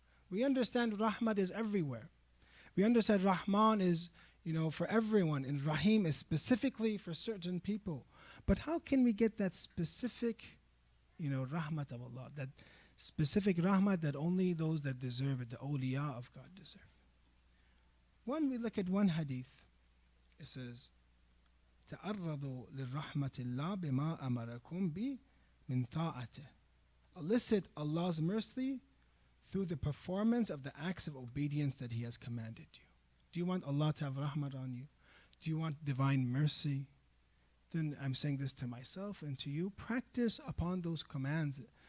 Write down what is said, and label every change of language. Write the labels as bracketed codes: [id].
[en] We understand rahmat is everywhere. We understand Rahman is, for everyone, and Rahim is specifically for certain people. But how can we get that specific, rahmat of Allah, that specific rahmat that only those that deserve it, the awliya of God, deserve? One, we look at one hadith. It says, [ar] تعرضوا للرحمة الله بما أمركم به من طاعته. [en] Elicit Allah's mercy through the performance of the acts of obedience that He has commanded you. Do you want Allah to have rahmat on you? Do you want divine mercy? Then I'm saying this to myself and to you. Practice upon those commands.